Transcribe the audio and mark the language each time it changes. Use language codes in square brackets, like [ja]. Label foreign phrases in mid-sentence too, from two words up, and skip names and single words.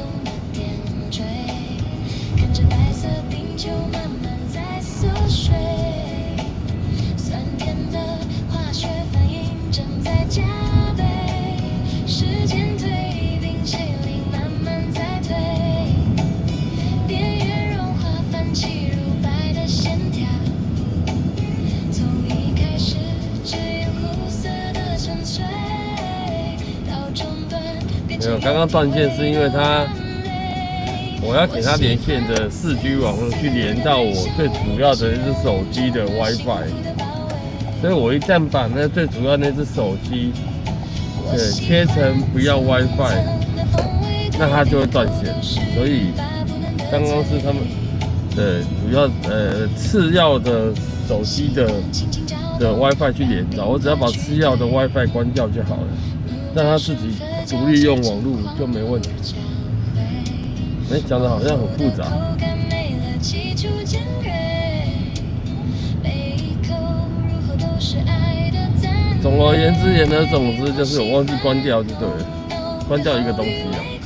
[zh] 的點綴，看着白色冰球慢慢在縮水，酸甜的化學反應正在加倍，時間推移，冰淇淋慢慢在退，邊緣融化泛起如白的線條，從一開始只有苦澀的沉睡，到中段變成沒有，剛剛斷線是因為他我要給它連線的4G 網絡去連到我最主要的那只手機的 WiFi， 所以我一旦把那最主要那只手機切成不要 WiFi， 那它就會斷線。所以剛剛是他们的主要次要的手機的 WiFi 去連到，我只要把次要的 WiFi 關掉就好了，讓它自己獨立用網絡就沒問題。講的好像很複雜。總而言之，言而總之就是我忘記關掉就對了，關掉一個東西啊。